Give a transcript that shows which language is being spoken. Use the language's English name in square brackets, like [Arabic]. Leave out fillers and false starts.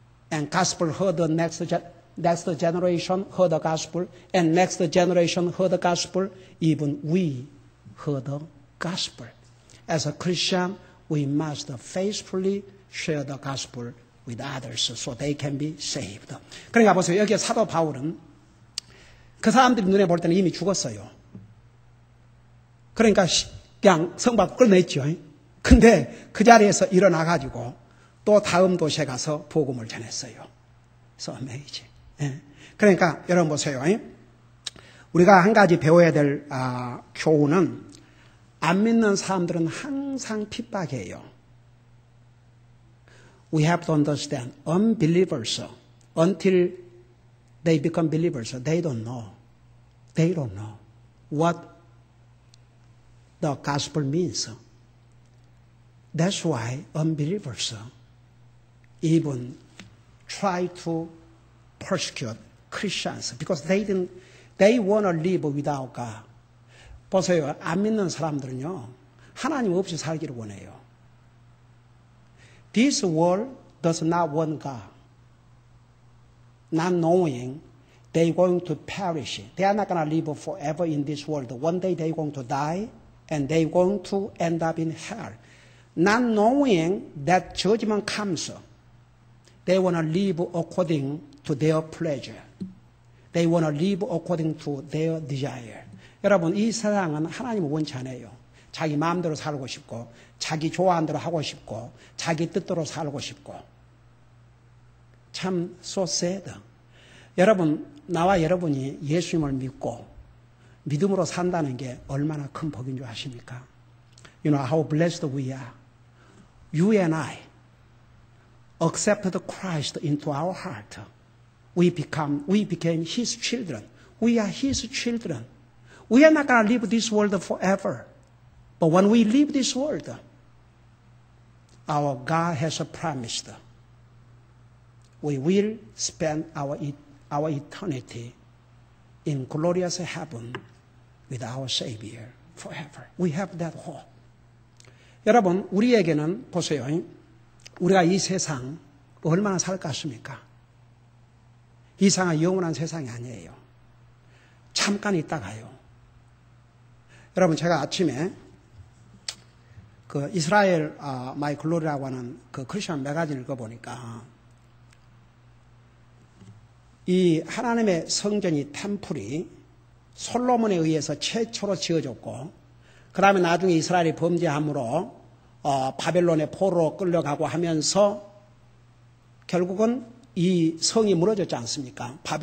[English] And gospel heard the next generation heard the gospel, and next generation heard the gospel. Even we heard the gospel. As a Christian, we must faithfully share the gospel with others so they can be saved. [Korean] 그러니까 보세요. 여기 사도 바울은 그 사람들이 눈에 볼 때는 이미 죽었어요. 그러니까 그냥 성 밖으로 끌어냈죠. 근데 그 자리에서 일어나가지고 또 다음 도시에 가서 복음을 전했어요. [English] So amazing. [Korean] 예. 그러니까 여러분 보세요. 우리가 한 가지 배워야 될 교훈은 안 믿는 사람들은 항상 핍박이에요. [English] We have to understand unbelievers until they become believers, they don't know. They don't know what the gospel means. That's why unbelievers even try to persecute Christians because they want to live without God. [Korean] 보세요. 안 믿는 사람들은요, 하나님 없이 살기를 원해요. [English] This world does not want God. Not knowing they're going to perish. They are not going to live forever in this world. One day they're going to die and they're going to end up in hell. Not knowing that judgment comes, they want to live according to their pleasure. They want to live according to their desire. [Korean] 여러분, 이 세상은 하나님을 원치 않아요. 자기 마음대로 살고 싶고, 자기 좋아하는 대로 하고 싶고, 자기 뜻대로 살고 싶고. 참 [English] so sad. [Korean] 여러분, 나와 여러분이 예수님을 믿고 믿음으로 산다는 게 얼마나 큰 복인 줄 아십니까? [English] You know how blessed we are. You and I accepted Christ into our heart. We became His children. We are His children. We are not going to live this world forever. But when we leave this world, our God has promised we will spend our eternity in glorious heaven with our Savior forever. We have that hope. [Korean] 여러분, 우리에게는 보세요. 우리가 이 세상 얼마나 살 것 같습니까? 이 세상은 영원한 세상이 아니에요. 잠깐 있다 가요. 여러분, 제가 아침에 그 이스라엘 마이 글로리라고 하는 그 크리스천 매거진을 읽어보니까 이 하나님의 성전이 템플이 솔로몬에 의해서 최초로 지어졌고 그 다음에 나중에 이스라엘이 범죄함으로 바벨론의 포로로 끌려가고 하면서 결국은 이 성이 무너졌지 않습니까?